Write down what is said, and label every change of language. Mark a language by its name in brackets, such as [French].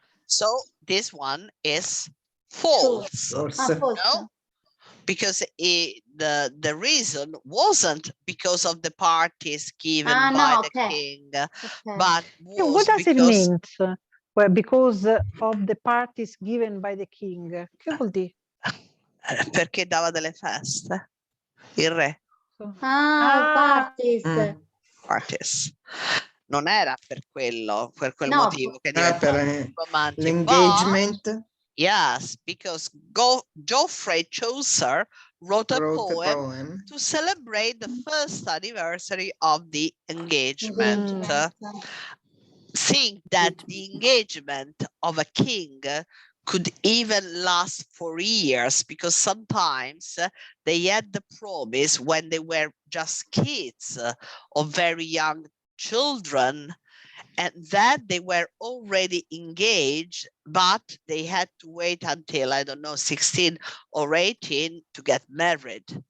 [English] So this one is false. No? Because the reason wasn't because of the parties given by the king, but was what does because... it mean? Well, because of the parties given by the king. [Italian] Che vuol dire? Perché dava delle feste, il re. [English] Parties. Parties. [Italian] Non era per quello, per quel motivo che diventava romantic. L'engagement. [English] But, yes, because Geoffrey Chaucer wrote a poem to celebrate the first anniversary of the engagement. Seeing that the engagement of a king could even last for years, because sometimes they had the promise when they were just kids or very young children, and that they were already engaged, but they had to wait until, I don't know, 16 or 18 to get married.